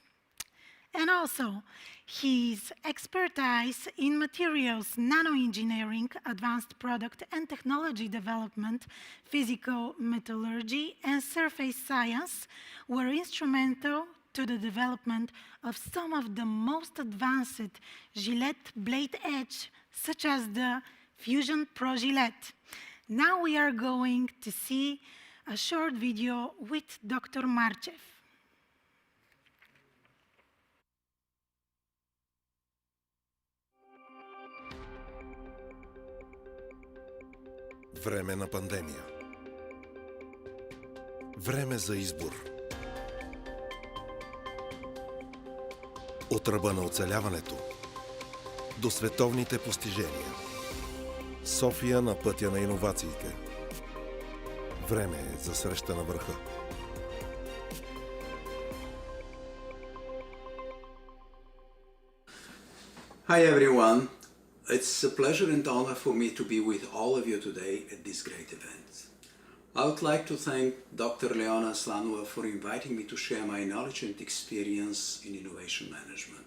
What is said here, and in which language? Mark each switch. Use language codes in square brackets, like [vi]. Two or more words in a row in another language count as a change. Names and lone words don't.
[en] And also, his expertise in materials, nanoengineering, advanced product and technology development, physical metallurgy, and surface science were instrumental to the development of some of the most advanced Gillette blade edge, such as the Fusion Pro Gillette. Now we are going to see a short video with Dr. Marchev. [bg] Време на пандемия. Време за избор. От ръба на оцеляването до световните постижения. София на пътя на иновациите. Време е за среща на върха. [en] Hi everyone. It's a pleasure and honor for me to be with all of you today at this great event. I would like to thank Dr. Leona Slanova for inviting me to share my knowledge and experience in innovation management.